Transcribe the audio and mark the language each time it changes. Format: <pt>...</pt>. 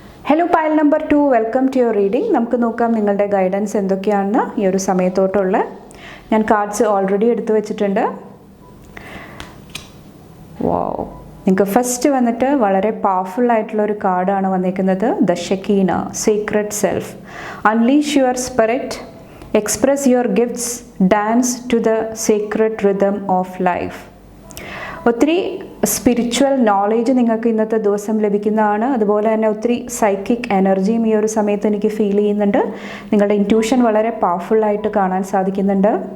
<ml>Hello pile number 2, welcome to your reading. നമുക്ക് നോക്കാം നിങ്ങളുടെ ഗൈഡൻസ് എന്തൊക്കെയാണെന്ന് ഈ ഒരു സമയത്തോട്ടുള്ള. ഞാൻ കാർഡ്സ് ഓൾറെഡി എടുത്തു വെച്ചിട്ടുണ്ട്. വാവ്, നിങ്ങൾക്ക് ഫസ്റ്റ് വന്നിട്ട് വളരെ പവർഫുൾ ആയിട്ടുള്ള ഒരു കാർഡാണ് വന്നിരിക്കുന്നത്.</ml> <en>The Shekinah, secret self. Unleash your spirit, express your gifts, dance to the sacred rhythm of life.</en> <ml>ഒത്തിരി സ്പിരിച്വൽ നോളേജ് നിങ്ങൾക്ക് ഇന്നത്തെ ദിവസം ലഭിക്കുന്നതാണ്. അതുപോലെ തന്നെ ഒത്തിരി സൈക്കിക് എനർജിയും ഈ ഒരു സമയത്ത് എനിക്ക് ഫീൽ ചെയ്യുന്നുണ്ട്. നിങ്ങളുടെ ഇൻറ്റ്യൂഷൻ വളരെ പവർഫുള്ളായിട്ട് കാണാൻ സാധിക്കുന്നുണ്ട്.</ml>